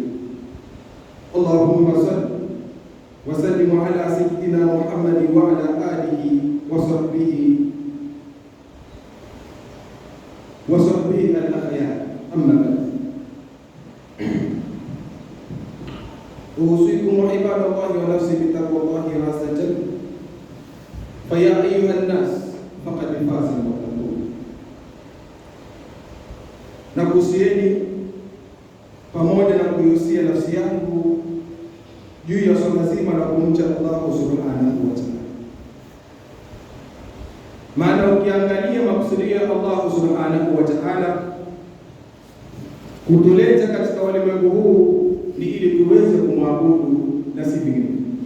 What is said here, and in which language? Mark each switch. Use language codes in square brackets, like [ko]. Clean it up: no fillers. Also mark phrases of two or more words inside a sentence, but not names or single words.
[ar] اللهم صل وسلم على سيدنا محمد وعلى آله وصحبه الأخيار. أما بعد، أوصيكم عباد الله ونفسي بتقوى الله عز وجل. فيا أيها الناس فقد فاز المتقون. [sw] Nakuhusieni pamoja na kuihusia nafsi yangu juu ya swala zima la kumcha Allah [ar] سبحانه وتعالى. [sw] Maana ukiangalia makusudio ya Allah [ar] سبحانه وتعالى [sw] kutuleta katika ulimwengu huu ni ili tuweze kumwabudu na si vinginevyo,